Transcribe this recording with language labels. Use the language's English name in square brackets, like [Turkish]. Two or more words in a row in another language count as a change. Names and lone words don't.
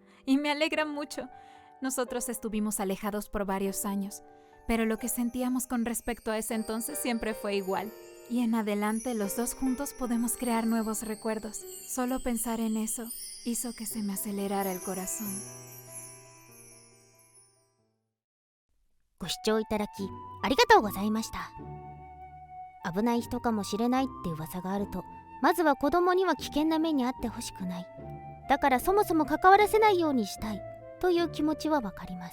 [Spanish] Y me alegra mucho. Nosotros estuvimos alejados por varios años, pero lo que sentíamos con respecto a ese entonces siempre fue igual. Y en adelante los dos juntos podemos crear nuevos recuerdos. Solo pensar en eso hizo que se me acelerara el corazón. [Japanese] ご視聴いただきありがとうございました。危ない人かもしれないって噂があると、まずは子供には危険な目に遭ってほしくない。だからそもそも関わらせないようにしたいという気持ちはわかります。